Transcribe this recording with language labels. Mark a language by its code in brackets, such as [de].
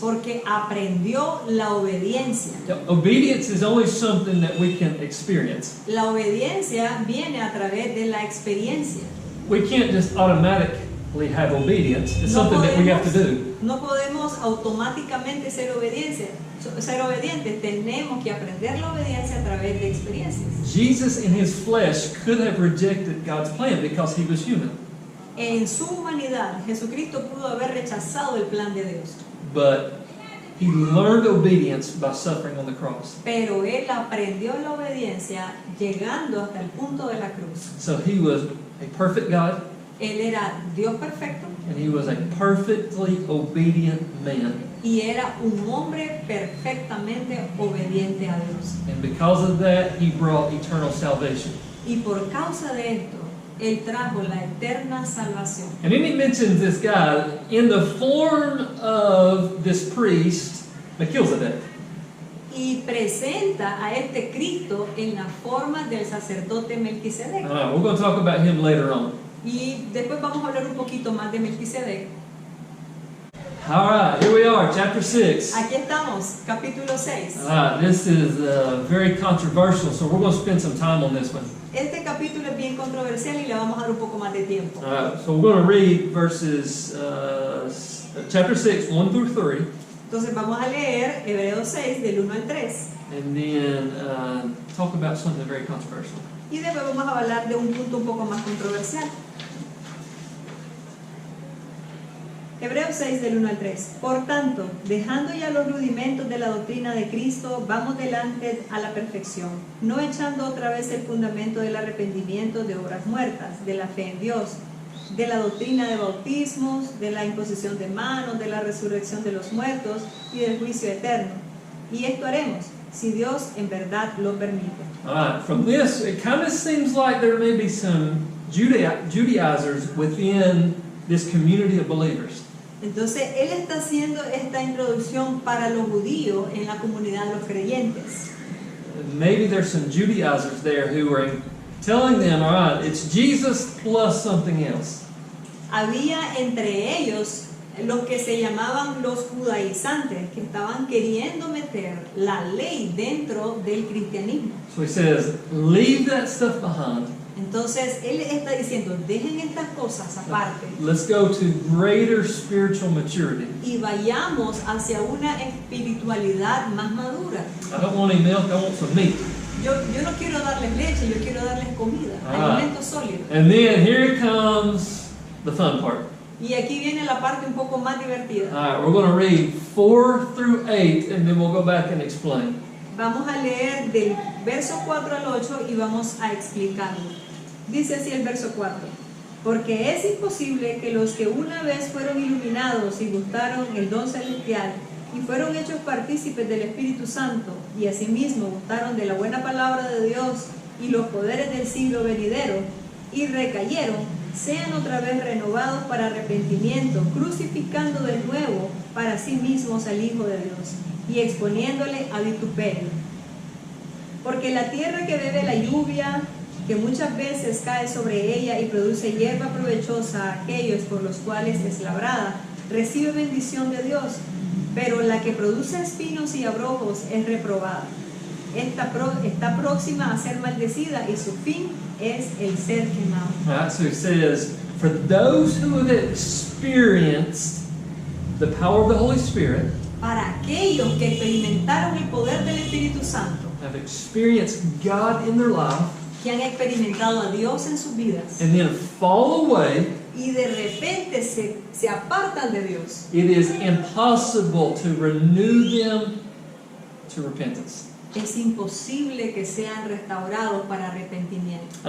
[es] porque aprendió la obediencia. [en] Now, obedience is only something that we can experience. [es] La obediencia viene a través de la experiencia. [en] We can't just automatically have obedience. It's something that we have to do. [es] No podemos automáticamente ser obedientes. Tenemos que aprender la obediencia a través de experiencias. [en] Jesus in his flesh could have rejected God's plan because he was human. [es] En su humanidad, Jesucristo pudo haber rechazado el plan de Dios, [en] But he learned obedience by suffering on the cross. [es] pero Él aprendió la obediencia llegando hasta el punto de la cruz. [en] So he was a perfect God, [es] Él era Dios perfecto [en] and he was a perfectly obedient man. [es] y era un hombre perfectamente obediente a Dios. [en] And because of that, he brought eternal salvation. [es] Y por causa de esto, Él trajo la eterna salvación. [en] And then he mentions this guy in the form of this priest, Melchizedek. [es] Y presenta a este Cristo en la forma del sacerdote Melquisedec. [en] We're going to talk about him later on. [es] Y después vamos a hablar un poquito más de Melquisedec. [en] All right, here we are, chapter 6. [es] Aquí estamos, capítulo 6. [en] This is very controversial, so we're going to spend some time on this one. [es] Este capítulo es bien controversial y le vamos a dar un poco más de tiempo. [en] So we're going to read verses, chapter 6, 1 through 3, [es] Entonces vamos a leer Hebreos 6 del 1 al 3 [en] and then talk about something very controversial. [es] y después vamos a hablar de un punto un poco más controversial. Hebreos 6 del 1 al 3. Por tanto, dejando ya los rudimentos de la doctrina de Cristo, vamos delante a la perfección, no echando otra vez el fundamento del arrepentimiento de obras muertas, de la fe en Dios, de la doctrina de bautismos, de la imposición de manos, de la resurrección de los muertos y del juicio eterno. Y esto haremos, si Dios en verdad lo permite. [en] All right, from this, it kind of seems like there may be some Judaizers within this community of believers. [es] Entonces, él está haciendo esta introducción para los judíos en la comunidad de los creyentes. [en] Maybe there's some Judaizers there who are telling them, all right, it's Jesus plus something else. [es] Había entre ellos los que se llamaban los judaizantes, que estaban queriendo meter la ley dentro del cristianismo. [en] So he says, leave that stuff behind. [es] Entonces, él está diciendo, dejen estas cosas aparte [en] Let's go to greater spiritual maturity. [es] y vayamos hacia una espiritualidad más madura. [en] I don't want any milk, I want some meat. [es] Yo no quiero darles leche, yo quiero darles comida, alimentos sólidos. [en] And then here comes the fun part. [es] Y aquí viene la parte un poco más divertida. [en] All right, we're going to read 4 through 8, and then we'll go back and explain. [es] Vamos a leer del verso 4 al 8 y vamos a explicarlo. Dice así el verso 4. Porque es imposible que los que una vez fueron iluminados y gustaron el don celestial y fueron hechos partícipes del Espíritu Santo y asimismo gustaron de la buena palabra de Dios y los poderes del siglo venidero y recayeron, sean otra vez renovados para arrepentimiento, crucificando de nuevo para sí mismos al Hijo de Dios y exponiéndole a vituperio. Porque la tierra que bebe la lluvia, que muchas veces cae sobre ella y produce hierba provechosa a aquellos por los cuales es labrada, recibe bendición de Dios, pero la que produce espinos y abrojos es reprobada. Está próxima a ser maldecida y su fin es el ser quemado. [en] All right, so he says, for those who have experienced the power of the Holy Spirit, [es] Para aquellos que experimentaron el poder del Espíritu Santo, [en] have experienced God in their life, [es] que han experimentado a Dios en sus vidas [en] and then fall away, [es] y de repente se apartan de Dios, [en] it is impossible to renew them to repentance. [es] es imposible que sean restaurados para arrepentimiento.